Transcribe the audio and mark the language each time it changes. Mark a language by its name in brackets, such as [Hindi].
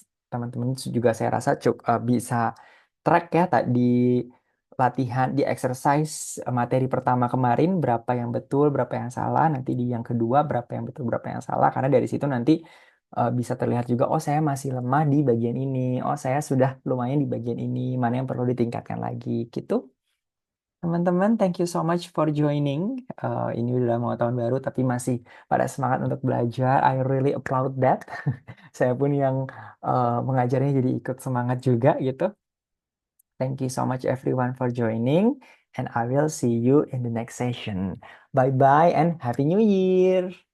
[Indonesian] Teman-teman juga saya rasa bisa track ya di latihan, di exercise materi pertama kemarin berapa yang betul, berapa yang salah. Nanti di yang kedua berapa yang betul, berapa yang salah. Karena dari situ nanti bisa terlihat juga, oh saya masih lemah di bagian ini, oh saya sudah lumayan di bagian ini, mana yang perlu ditingkatkan lagi gitu. Teman-teman, [English] thank you so much for joining. [Indonesian] Ini udah mau tahun baru tapi masih pada semangat untuk belajar. [English] I really applaud that. [Indonesian] Saya pun yang mengajarnya jadi ikut semangat juga gitu. [English] Thank you so much everyone for joining, and I will see you in the next session. Bye-bye and Happy New Year.